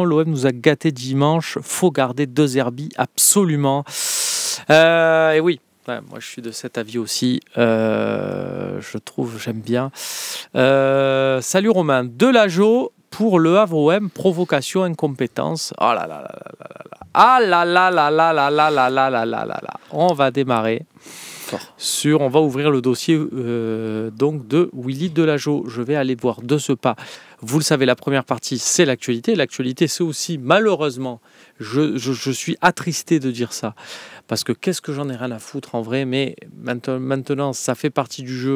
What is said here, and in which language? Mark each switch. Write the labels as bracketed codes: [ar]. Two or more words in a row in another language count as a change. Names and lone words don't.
[fr] L'OM nous a gâté dimanche. Faut garder 2 Herbie, absolument. Et oui. Ouais, moi, je suis de cet avis aussi. J'aime bien. Salut Romain. Delageau pour le Havre OM, provocation, incompétence. Oh là là là là là là. Ah là là là là là là là là là là là. On va démarrer. On va ouvrir le dossier donc de Willy Delageau. Je vais aller voir de ce pas. Vous le savez, la première partie, c'est l'actualité. L'actualité, c'est aussi, malheureusement, je suis attristé de dire ça. Parce que qu'est-ce que j'en ai rien à foutre en vrai, mais maintenant, ça fait partie du jeu.